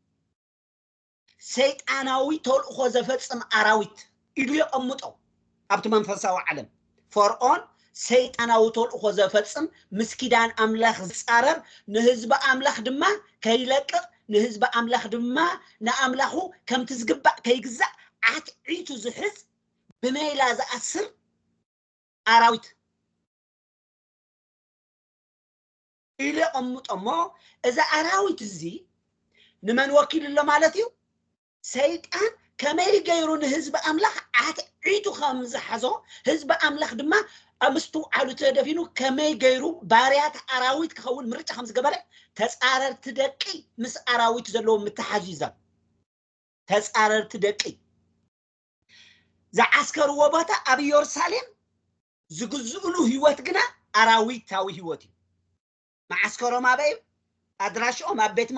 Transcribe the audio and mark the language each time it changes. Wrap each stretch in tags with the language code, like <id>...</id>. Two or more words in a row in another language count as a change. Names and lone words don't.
<ti>ሰይጣናዊ ተልእኮ ዘፈጽም አራዊት ኢሉ ይቀምጠው ኣብቲ መንፈሳዊ ዓለም ፈርዖን ሰይጣናዊ ተልእኮ ዘፈጽም ምስኪዳን አምላክ ዝጻረር ንህዝብ አምላክ ድማ ከይለቅቕ ንህዝብ አምላክ ድማ ንአምላኹ ከም ትዝግባእ ከይግዛእ ዓትዒቱ ዝሕዝ ብሜላ ዝኣስር አራዊት ኢሉ ይቀምጦሞ እዛ አራዊት እዚ ንመን ወኪል ሎ ማለት እዩ ሰይጣን ከመይ ገይሩን ህዝብ አምላክ ዓትዒቱ ከምዝሓዞ ህዝብ አምላክ ድማ አምስቱ ዓሉ ተደፊኑ ከመይ ገይሩ ባሪያት አራዊት ክኸውን ምርጫ ከምዝገበረ ተጻረርቲ ደቂ ምስ አራዊት ዘለዎ ምትሓዚዛ ተጻረርቲ ደቂ ዝዓስከርዎ ቦታ ኣብ ኢየሩሳሌም ዝግዝኡሉ ህይወት ግና አራዊታዊ ህይወት እዩ ማዓስከሮም ኣበይ ኣድራሽኦም ኣብ ቤት</ti>